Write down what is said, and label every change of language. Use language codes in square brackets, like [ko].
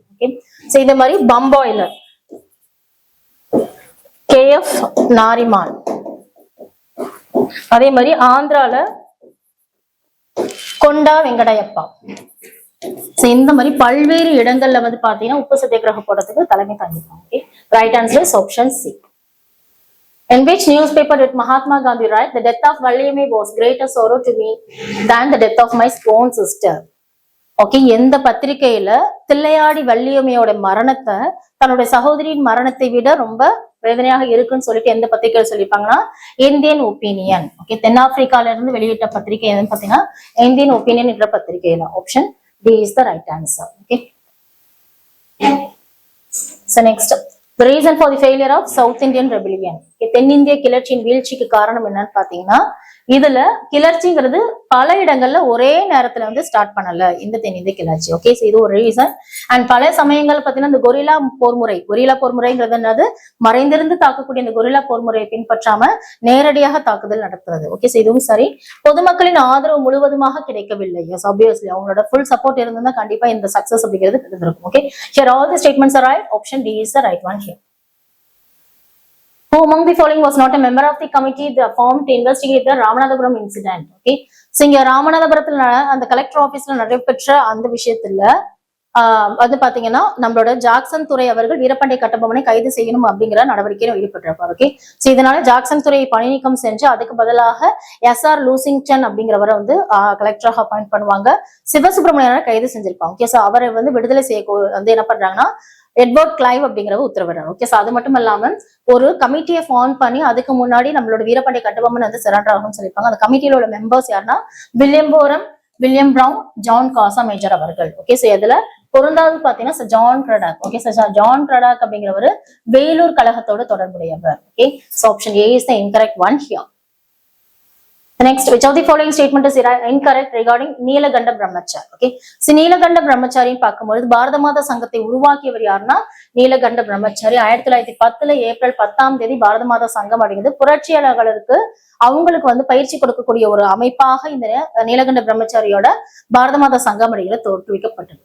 [ta] Okay, so இதே மாதிரி பம்பாயில KF நாரிமான், அதே மாதிரி ஆந்திரால கொண்டா வெங்கடையப்பா. இந்த மாதிரி பல்வேறு இடங்கள்ல வந்து பாத்தீங்கன்னா உப்பு சத்தியாகிரக போடுறதுக்கு தலைமை தாங்கிப்பாங்க. [en] Right answer is option C. In which newspaper did Mahatma Gandhi write, "The death of Valliyamai was greater sorrow to me than the death of my own sister"? [ta] Okay, எந்த பத்திரிகையில தில்லையாடி வள்ளியம்மையோட மரணத்தை தன்னுடைய சகோதரியின் மரணத்தை விட ரொம்ப வேதனையாக இருக்குன்னு சொல்லிட்டு எந்த பத்திரிகையில் சொல்லியிருப்பாங்கன்னா இந்தியன் ஒப்பீனியன். ஓகே, தென்னாப்பிரிக்கால இருந்து வெளியிட்ட பத்திரிகை எதுன்னு பாத்தீங்கன்னா இந்தியன் ஒப்பீனியன் என்ற பத்திரிகையில. [en] Option D is the right answer. Okay, so next, the reason for the failure of South Indian rebellion. [ta] தென்னிந்திய கிளர்ச்சியின் வீழ்ச்சிக்கு காரணம் என்னன்னு பாத்தீங்கன்னா இதுல கிளர்ச்சிங்கிறது பல இடங்கள்ல ஒரே நேரத்துல வந்து ஸ்டார்ட் பண்ணல இந்த தென்னிந்திய கிளர்ச்சி. ஓகே, சோ இது ஒரு ரீசன். அண்ட் பல சமயங்கள் பாத்தீங்கன்னா இந்த கொரில்லா போர்முறைங்கிறது என்னது, மறைந்திருந்து தாக்கக்கூடிய இந்த கொரில்லா போர்முறையை பின்பற்றாம நேரடியாக தாக்குதல் நடத்துறது. ஓகே, சோ இதுவும் சரி. பொதுமக்களின் ஆதரவு முழுவதுமாக கிடைக்கவில்லை. எஸ், ஆப்வியஸ்லி அவங்களோட ஃபுல் சப்போர்ட் இருந்ததுன்னா கண்டிப்பா இந்த சக்சஸ் அப்படிங்கிறது இருந்திருக்கும். [en] Okay, here all the statements are right. Option D is the right one here. Who among the following was not a member of the committee that formed to investigate the Ramanathapuram incident? [ta] Okay, so இங்க ராமநாதபுரத்துல அந்த collector ஆபீஸ்ல நடைபெற்ற அந்த விஷயத்துல வந்து பாத்தீங்கன்னா நம்மளோட Jackson துறை அவர்கள் வீரபாண்டிய கட்டபொம்மனை கைது செய்யணும் அப்படிங்கிற நடவடிக்கையில ஈடுபட்டிருப்பார். ஓகே, சோ இதனால ஜாக்சன் துறையை பணி நீக்கம் செஞ்சு அதுக்கு பதிலாக SR லூசிங்டன் அப்படிங்கிறவரை வந்து கலெக்டராக அப்பாயிண்ட் பண்ணுவாங்க. சிவசுப்பிரமணியனை கைது செஞ்சிருப்பாங்க. ஓகே, சோ அவரை வந்து விடுதலை செய்ய வந்து என்ன பண்றாங்கன்னா எட்வர்ட் கிளைவ் அப்படிங்கிறவர் உத்தரவிடுறாரு. ஓகே, சோ அது மட்டும் இல்லாம ஒரு கமிட்டியை ஃபார்ம் பண்ணி அதுக்கு முன்னாடி நம்மளோட வீரபாண்டிய கட்டபொம்மன் வந்து சரண்டர் ஆகும்னு சொல்லியிருப்பாங்க. அந்த கமிட்டியில உள்ள மெம்பர்ஸ் யாருன்னா வில்லியம் பிரவுன், ஜான் காசா மேஜர் அவர்கள். ஓகே, சோ இதுல பொருந்தாது பாத்தீங்கன்னா John Cradock. Okay, so John Cradock அப்படிங்கிறவர் வேலூர் கழகத்தோட தொடர்புடையவர். [en] Okay, so option A is the incorrect one here. Next, which of the following statement is incorrect regarding Neelakanta Brahmachari? [ta] Okay, so Neelakanta பிரம்மச்சாரின்னு பார்க்கும்போது பாரத மாதா சங்கத்தை உருவாக்கியவர் யாருன்னா நீலகண்ட பிரம்மச்சாரி. 1910 ஏப்ரல் 10 பாரத மாதா சங்கம் அப்படிங்கிறது புரட்சியாளர்களுக்கு அவங்களுக்கு வந்து பயிற்சி கொடுக்கக்கூடிய ஒரு அமைப்பாக இந்த நீலகண்ட பிரம்மச்சாரியோட பாரத மாதா சங்கம் அப்படிங்கிறது தோற்றுவிக்கப்பட்டது.